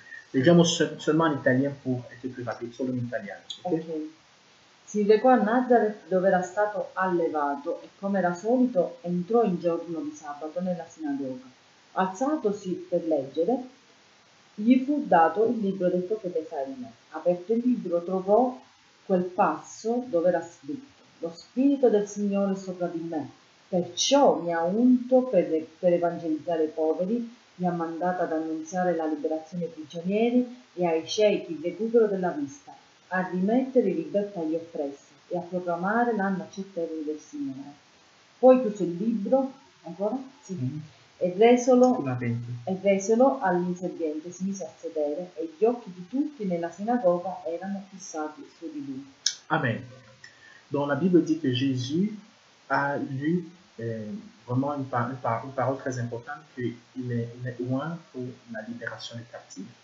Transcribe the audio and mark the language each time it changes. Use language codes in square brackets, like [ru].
[it] Leggiamo [fr] seulement en italien pour être plus rapide, [it] solo in italiano. Okay? Ok. Si recò a Nazareth dove era stato allevato e come era solito entrò in giorno di sabato nella sinagoga. Alzatosi per leggere, gli fu dato il libro del profeta Isaia. Aperto il libro trovò quel passo dove era scritto: Lo Spirito del Signore è sopra di me, perciò mi ha unto per evangelizzare i poveri, mi ha mandato ad annunziare la liberazione ai prigionieri e ai ciechi il recupero della vista, a rimettere in libertà gli oppressi e a proclamare l'anno accettevole del Signore. Poi chiuse il libro, ancora? Sì. E resolo all'inserviente, si mise a sedere e gli occhi di tutti nella sinagoga erano fissati su di lui. Amen. [fr] Donc la Bible dit que Jésus a lu vraiment une parole très importante, qu'il est loin pour la libération des captifs.